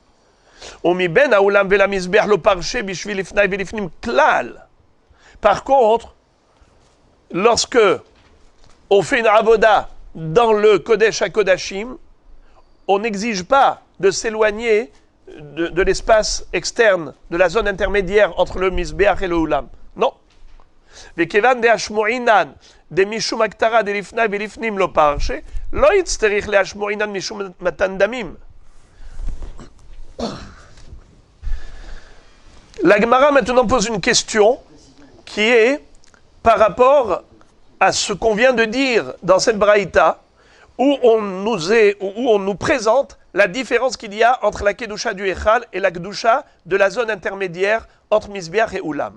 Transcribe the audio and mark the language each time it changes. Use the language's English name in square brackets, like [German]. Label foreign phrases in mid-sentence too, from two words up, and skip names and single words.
[French] Par contre, lorsque on fait une avoda dans le [Hebrew] קודש הקודשים, [French] on n'exige pas de s'éloigner de l'espace externe, de la zone intermédiaire entre le Mizbeach et le Ulam. Non. [Aramaic] וכיוון דהשמועינן דמשום הקטרה דלפני ולפנים לא פרשה, לא יצטרך להשמועינן משום מתן דמים. [French] La Gemara maintenant pose une question qui est par rapport à ce qu'on vient de dire dans cette braïta, où on nous présente la différence qu'il y a entre la kedusha du Echal et la kedusha de la zone intermédiaire entre Mizbeach et Ulam.